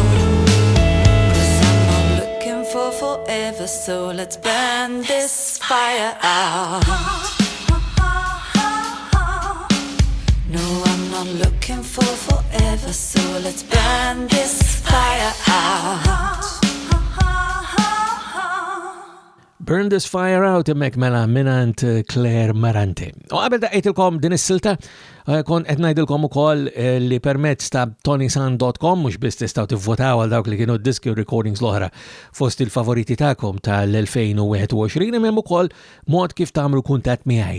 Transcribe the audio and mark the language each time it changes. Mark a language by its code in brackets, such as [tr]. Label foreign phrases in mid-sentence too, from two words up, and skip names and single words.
[en] 'Cause I'm not looking for forever, so let's burn this fire out. No, I'm not looking for forever, so let's burn this fire out. [mt] Burn This Fire Out emmek mela minant Claire Marante. U għabel daqqejtilkom din is-silta, kon qed ngħidilkom ukoll li permezz ta' ToniSant.com mhux biss tistgħu tivvotaw għal dawk li kienu diski u recordings l-oħra fost il-favoriti tagħkom tal-2021 hemm ukoll mod kif tagħmlu kuntatt miegħi.